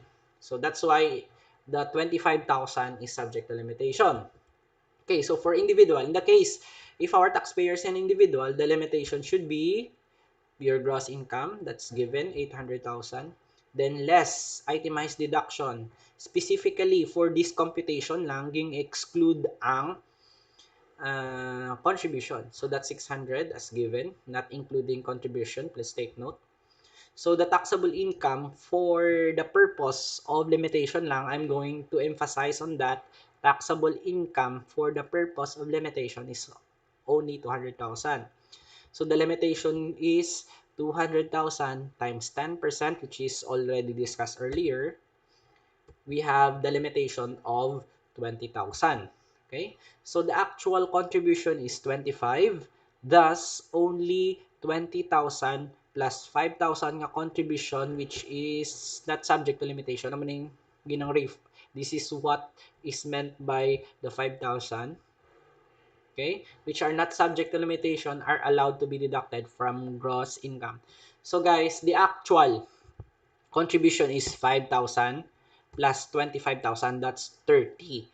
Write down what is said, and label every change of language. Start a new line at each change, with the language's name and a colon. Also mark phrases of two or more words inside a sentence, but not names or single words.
English: So that's why the 25,000 is subject to limitation. Okay, so for individual, in the case if our taxpayer is an individual, the limitation should be your gross income, that's given, 800,000. Then less itemized deduction. Specifically for this computation lang,
Hiligaynon: ging exclude ang
English: contribution. So that's 600 as given, not including contribution. Please take note. So the taxable income for the purpose of limitation lang, I'm going to emphasize on that. Taxable income for the purpose of limitation is only 200,000. So the limitation is 200,000 times 10%, which is already discussed earlier. We have the limitation of 20,000. Okay? So the actual contribution is 25. Thus, only 20,000 plus 5,000 nga contribution, which is not subject to limitation.
Hiligaynon: Ano ginang ref.
English: This is what is meant by the 5,000. Okay, which are not subject to limitation are allowed to be deducted from gross income. So guys, the actual contribution is 5,000 plus 25,000, that's 30.